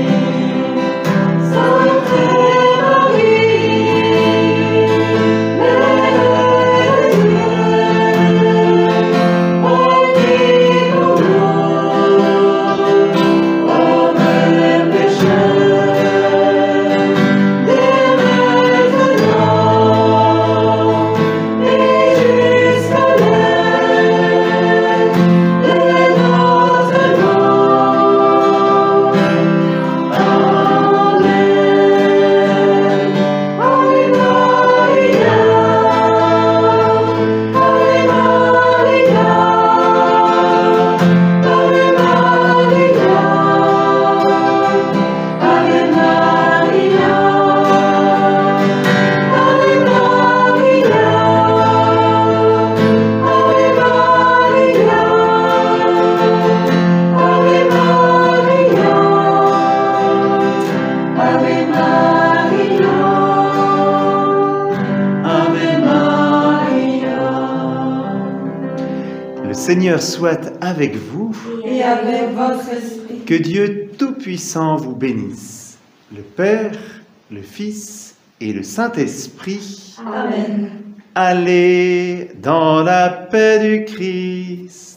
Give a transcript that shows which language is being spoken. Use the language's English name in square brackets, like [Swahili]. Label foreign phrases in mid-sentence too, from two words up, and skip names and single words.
[French] Sainte Marie, Mère de Dieu, prie pour nous, pauvres pécheurs, dès maintenant et jusqu'à l'heure de notre mort. Amen. [Latin] Ave Maria, Ave Maria, Ave Maria, Ave Maria, Ave Maria, Ave Maria, Ave Maria, Ave Maria, Ave Maria. [French] Le Seigneur soit avec vous, Et avec votre esprit. que Dieu Tout-Puissant vous bénisse, le Père, le Fils et le Saint-Esprit. Amen. Allez dans la paix du Christ.